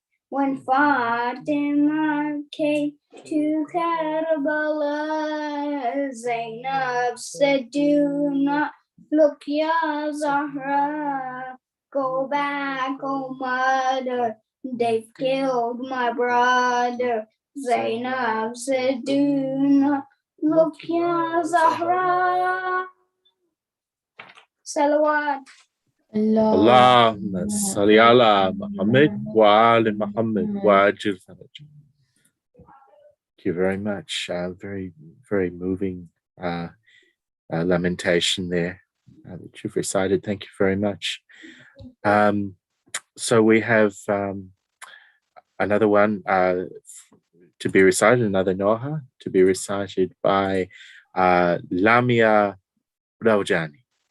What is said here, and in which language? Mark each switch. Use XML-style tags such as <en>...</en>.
<en>When Fatima came to Karbala, Zainab said, "Do not look, Ya Zahra. Go back, oh mother. They've killed my brother." Zainab سے دین لکھیا Zahra صلوات</en> <ar>اللهم صل على محمد وآل محمد وعجل فرجه.</ar> <en>Thank you very much. Very, very moving lamentation there that you've recited. Thank you very much. So we have another one to be recited, another Noha to be recited by Lamia Raujani.</en>